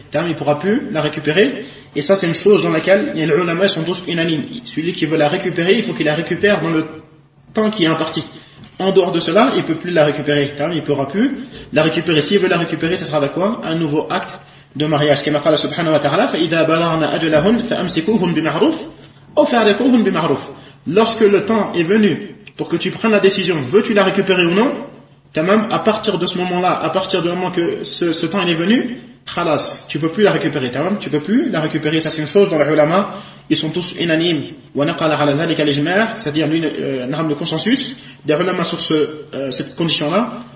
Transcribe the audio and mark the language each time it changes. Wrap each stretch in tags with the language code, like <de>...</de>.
<fr>Il ne pourra plus la récupérer. Et ça, c'est une chose dans laquelle les ulama sont tous unanimes. Celui qui veut la récupérer, il faut qu'il la récupère dans le temps qui est imparti. En dehors de cela, il ne peut plus la récupérer. Il ne pourra plus la récupérer. S'il veut la récupérer, ce sera avec quoi? Un nouveau acte de mariage. Comme a dit</fr> <ar>subhanahu wa ta'ala, فَإِذَا بَلَغْنَا أَجَلَهُمْ فَأَمْسِكُوهُمْ بِمَعْرُوفٍ أَوْ فَارِقُوهُمْ بِمَعْرُوفٍ.</ar> <fr>Lorsque le temps est venu pour que tu prennes la décision, veux-tu la récupérer ou non, à partir de ce moment-là, à partir du moment que ce temps est venu, khalas, tu peux plus la récupérer, tu peux plus la récupérer. Ça c'est une chose dans les ulama, ils sont tous unanimes.</fr> <ar>Wa naqala ala dhalika al-ijma',</ar> <fr>c'est-à-dire le consensus des ulama sur cette condition-là.</fr>